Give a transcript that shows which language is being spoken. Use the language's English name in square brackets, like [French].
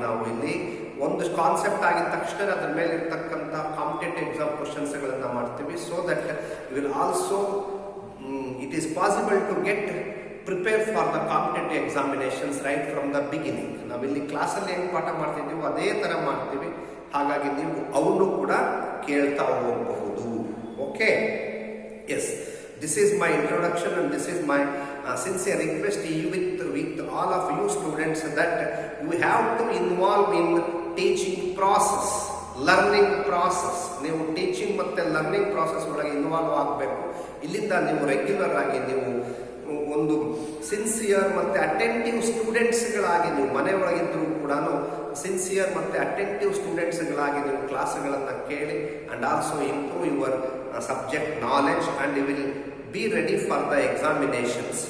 [Kannada] ನಾವು ಇಲ್ಲಿ ಒಂದು ಕಾನ್ಸೆಪ್ಟ್ ಆಗಿದ ತಕ್ಷಣ ಅದ್ರ ಮೇಲೆ ಇರ್ತಕ್ಕಂಥ ಕಾಂಪಿಟೇಟಿವ್ ಎಕ್ಸಾಮ್ ಕ್ವಶನ್ಸ್ಗಳನ್ನು ಮಾಡ್ತೀವಿ. [English] So that will also it is possible to get prepare for the competitive examinations right from the beginning. [Kannada] ನಾವಿಲ್ಲಿ ಕ್ಲಾಸಲ್ಲಿ ಏನು ಪಾಠ ಮಾಡ್ತಿದ್ದೀವೋ ಅದೇ ಥರ ಮಾಡ್ತೀವಿ. ಹಾಗಾಗಿ ನೀವು ಅವನು ಕೂಡ ಕೇಳ್ತಾ ಹೋಗಬಹುದು. [English] Okay, yes, this is my introduction and this is my sincere request with all of you students that you have to involve in teaching process, learning process. [Kannada] ನೀವು ಟೀಚಿಂಗ್ ಮತ್ತೆ ಲರ್ನಿಂಗ್ ಪ್ರಾಸೆಸ್ ಒಳಗೆ ಇನ್ವಾಲ್ವ್ ಆಗಬೇಕು. ಇಲ್ಲಿಂದ ನೀವು regular ಆಗಿ ನೀವು ಒಂದು sincere ಮತ್ತೆ ಅಟೆಂಟಿವ್ ಸ್ಟೂಡೆಂಟ್ಸ್ಗಳಾಗಿ ನೀವು ಮನೆಯೊಳಗಿದ್ದರೂ ಕೂಡ ಸಿನ್ಸಿಯರ್ ಮತ್ತೆ ಅಟೆಂಟಿವ್ ಸ್ಟೂಡೆಂಟ್ಸ್ಗಳಾಗಿ ನೀವು ಕ್ಲಾಸ್ಗಳನ್ನು ಕೇಳಿ [English] And also improve your subject knowledge and you will be ready for the examinations.